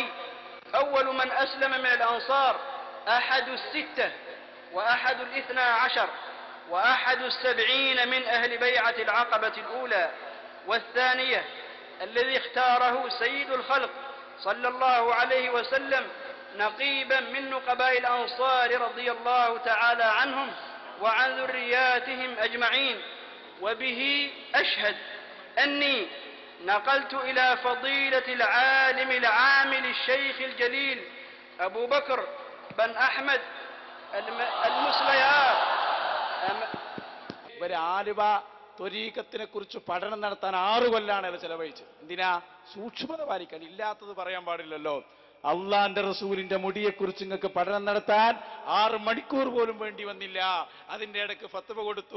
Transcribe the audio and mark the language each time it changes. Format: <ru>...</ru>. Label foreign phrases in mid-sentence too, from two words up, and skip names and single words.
<ar>أول من أسلم من الأنصار أحد 6 وأحد 12 وأحد 70 من أهل بيعة العقبة الأولى والثانية الذي اختاره سيد الخلق صلى الله عليه وسلم نقيبا من نقباء الأنصار رضي الله تعالى عنهم وعن ذرياتهم أجمعين. وبه أشهد أني نقلت إلى فضيلة العالم العامل الشيخ الجليل أبو بكر بن أحمد المسليار.</ar> <ml>ആലുവ ത്വരീഖത്തിനെ കുറിച്ച് പഠനം നടത്താൻ 6 കൊല്ലാണ് ചെലവഴിച്ചത്. എന്തിനാ? സൂക്ഷ്മത പാലിക്കാൻ. ഇല്ലാത്തത് പറയാൻ പാടില്ലല്ലോ. അള്ളാന്റെ റസൂലിന്റെ മുടിയെക്കുറിച്ച് നിങ്ങൾക്ക് പഠനം നടത്താൻ 6 മണിക്കൂർ പോലും വേണ്ടി വന്നില്ല. അതിന്റെ ഇടയ്ക്ക് ഫത്വ കൊടുത്തു.</ml>